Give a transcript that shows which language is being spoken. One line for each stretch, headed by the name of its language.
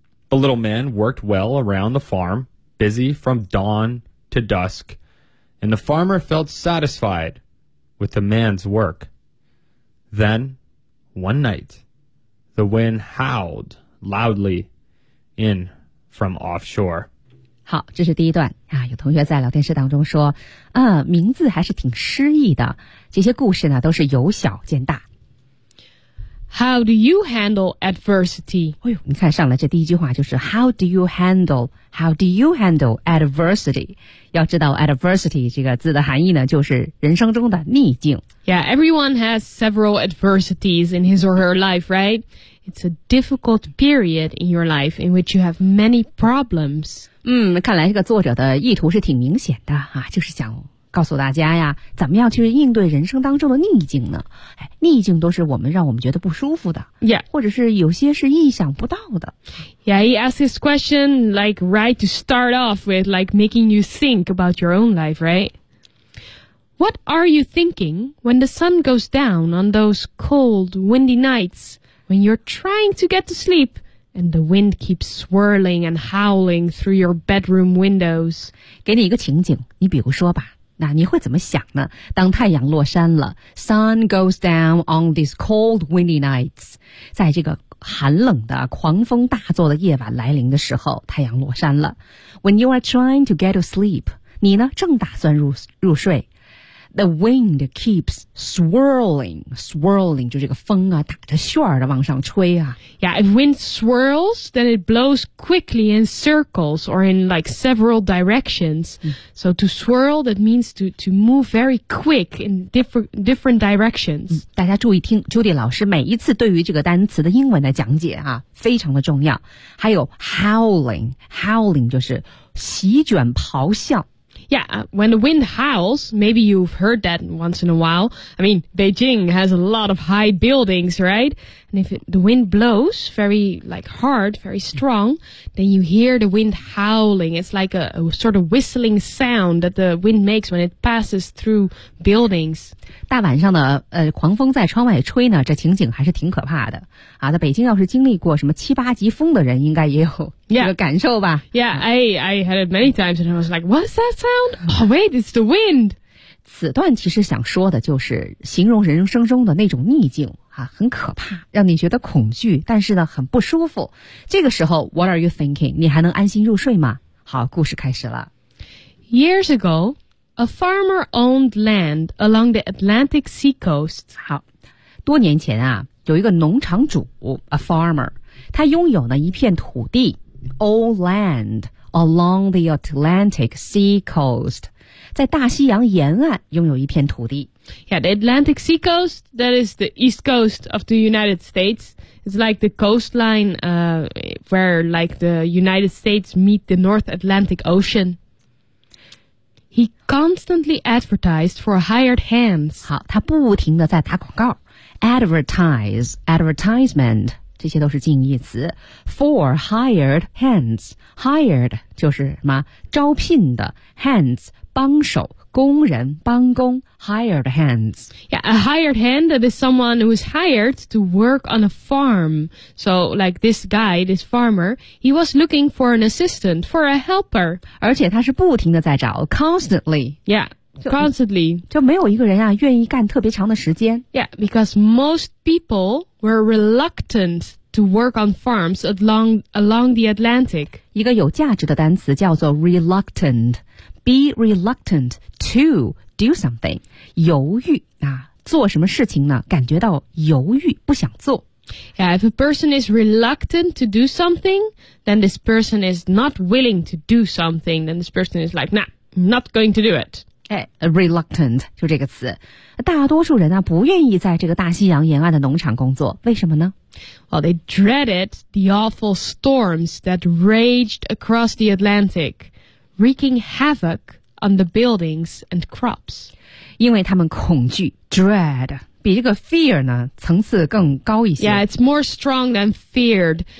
English: The little man worked well around the farm, busy from dawn to dusk, and the farmer felt satisfied with the man's work. Then, one night, the wind howled loudly in from offshore.
Chinese: 好，这是第一段啊。有同学在聊天室当中说，啊，名字还是挺诗意的。这些故事呢，都是由小见大。
English: How do you handle adversity?
Chinese: 哎呦，你看上来这第一句话就是
English: How do you handle adversity?
Chinese: 要知道 adversity 这个字的含义呢，就是人生中的逆境。
English: Yeah, everyone has several adversities in his or her life, right? It's a difficult period in your life in which you have many problems.
Chinese: 嗯，看来这个作者的意图是挺明显的啊，就是想告诉大家呀，怎么样去应对人生当中的逆境呢？哎，逆境都是我们让我们觉得不舒服的，
English: yeah.
Chinese: 或者是有些是意想不到的。
English: Yeah, he asked this question like right to start off with, like making you think about your own life, right? What are you thinking when the sun goes down on those cold, windy nights when you're trying to get to sleep? And the wind keeps swirling and howling through your bedroom windows.
Chinese: 给你一个情景，你比如说吧，那你会怎么想呢？当太阳落山了
English: ，sun goes down on these cold, windy nights.
Chinese: 在这个寒冷的、狂风大作的夜晚来临的时候，太阳落山了。
English: When you are trying to get to sleep,
Chinese: 你呢正打算入睡。
English: The wind keeps swirling,
Chinese: 就这个风啊，打着旋儿的往上吹啊。
English: Yeah, if wind swirls, then it blows quickly in circles or in like several directions. So to swirl, that means to move very quick in different directions.
Chinese: 大家注意听 ,Judy 老师每一次对于这个单词的英文的讲解啊，非常的重要。还有 howling 就是席卷咆哮。
English: Yeah, when the wind howls, maybe you've heard that once in a while. I mean, Beijing has a lot of high buildings, right? And if the wind blows very, like, hard, very strong, then you hear the wind howling. It's like a sort of whistling sound that the wind makes when it passes through buildings.
Chinese: 大晚上的狂风在窗外吹呢，这情景还是挺可怕的。啊，在北京要是经历过什么七八级风的人，应该也有这个感受吧。
English: Yeah, I had it many times and I was like, what's that sound? Oh, wait, it's the wind.
Chinese: 此段其实想说的就是形容人生中的那种逆境啊，很可怕，让你觉得恐惧，但是呢很不舒服。这个时候 ,
English: what are you thinking?
Chinese: 你还能安心入睡吗？好，故事开始了。
English: Years ago, a farmer owned land along the Atlantic seacoast.
Chinese: 好，多年前啊，有一个农场主 ,
English: a farmer,
Chinese: 他拥有呢一片土地 ,
English: old land, along the Atlantic seacoast.
Chinese: 在大西洋沿岸拥有一片土地。
English: Yeah, the Atlantic Sea Coast, that is the east coast of the United States. It's like the coastline, where like the United States meet the North Atlantic Ocean. He constantly advertised for hired hands.
Chinese: 好，他不停地在打广告。Advertise, advertisement, 这些都是近义词。
English: For hired hands,
Chinese: hired 就是什么招聘的 hands,帮手工人帮工 hired hands.
English: Yeah, a hired hand that is someone who is hired to work on a farm. So like this guy, this farmer, he was looking for an assistant, for a helper.
Chinese: 而且他是不停地在找 constantly.
English: Yeah, constantly.
Chinese: 就没有一个人啊愿意干特别长的时间。
English: Yeah, because most people were reluctant to work on farms along the Atlantic.
Chinese: 一个有价值的单词叫做 reluctant.
English: Be reluctant to do something.
Chinese: 犹豫啊，做什么事情呢？感觉到犹豫，不想做。
English: Yeah, if a person is reluctant to do something, then this person is not willing to do something. Then this person is like, nah, not going to do it.
Chinese: Reluctant, 就这个词。大多数人啊，不愿意在这个大西洋沿岸的农场工作，为什么呢？
English: Well, they dreaded the awful storms that raged across the Atlantic, wreaking havoc on the buildings and crops.
Chinese: 因为他们恐惧 dread. 比这个 fear 呢层次更高一些。
English: Yeah, it's more strong than feared.